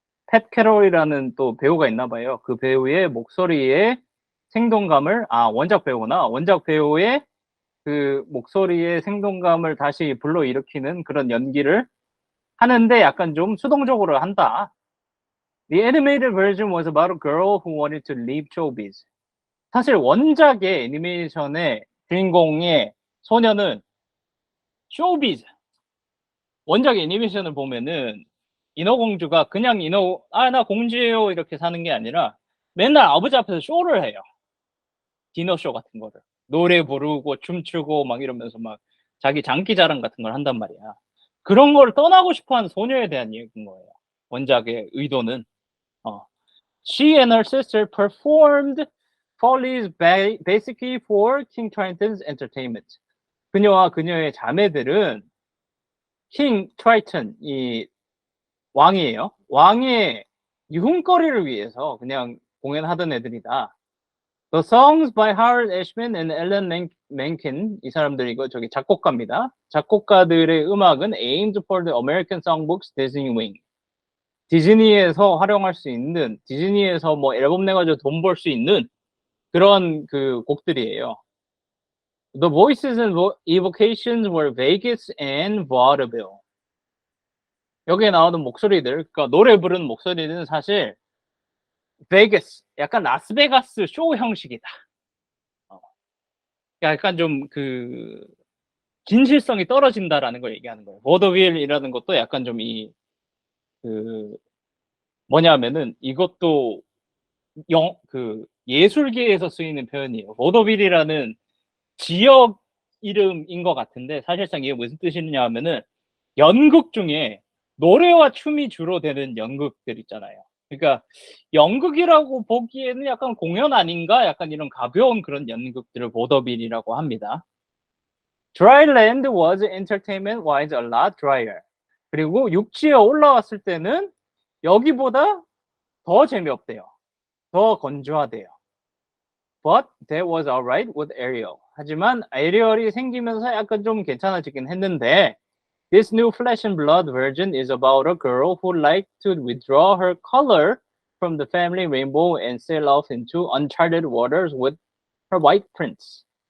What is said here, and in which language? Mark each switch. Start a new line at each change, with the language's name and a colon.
Korean: 팻 캐롤이라는 또 배우가 있나 봐요. 그 배우의 목소리의 생동감을 원작 배우구나. 원작 배우의 그 목소리의 생동감을 다시 불러일으키는 그런 연기를 하는데 약간 좀 수동적으로 한다.
English: The animated version was about a girl who wanted to leave showbiz.
Korean: 사실 원작의 애니메이션의 주인공의 소녀는 쇼비즈. 원작 애니메이션을 보면은 인어공주가 그냥 나 공주예요 이렇게 사는 게 아니라 맨날 아버지 앞에서 쇼를 해요. 디너쇼 같은 거를. 노래 부르고 춤추고 막 이러면서 막 자기 장기자랑 같은 걸 한단 말이야. 그런 걸 떠나고 싶어하는 소녀에 대한 얘기인 거예요. 원작의 의도는.
English: She and her sister performed follies basically for King Triton's entertainment.
Korean: 그녀와 그녀의 자매들은 킹 트라이튼, 이 왕이에요. 왕의 유흥거리를 위해서 그냥 공연하던 애들이다.
English: The songs by Howard Ashman and Alan Menken, 이 사람들 이거 저기 작곡가입니다. 작곡가들의 음악은 aimed for the American Songbooks Disney Wing.
Korean: 디즈니에서 활용할 수 있는, 디즈니에서 뭐 앨범 내가지고 돈 벌 수 있는 그런 그 곡들이에요.
English: The voices and evocations were Vegas and vaudeville.
Korean: 여기에 나오는 목소리들, 그러니까 노래 부르는 목소리는 사실 베가스, 약간 라스베가스 쇼 형식이다. 약간 좀 그 진실성이 떨어진다라는 걸 얘기하는 거예요. 보더빌이라는 것도 약간 좀 그 뭐냐면은 이것도 그 예술계에서 쓰이는 표현이에요. 보더빌이라는 지역 이름인 것 같은데 사실상 이게 무슨 뜻이냐 하면은 연극 중에 노래와 춤이 주로 되는 연극들 있잖아요. 그러니까 연극이라고 보기에는 약간 공연 아닌가? 약간 이런 가벼운 그런 연극들을 보더빌이라고 합니다.
English: Dryland was entertainment wise a lot drier.
Korean: 그리고 육지에 올라왔을 때는 여기보다 더 재미없대요. 더 건조하대요.
English: But that was alright with Ariel. 하지만 에리얼이 생기면서 약간 좀 괜찮아지긴 했는데 This new flesh and blood version is about a girl who liked to withdraw her color from the family rainbow and sail off into uncharted waters with her white prince.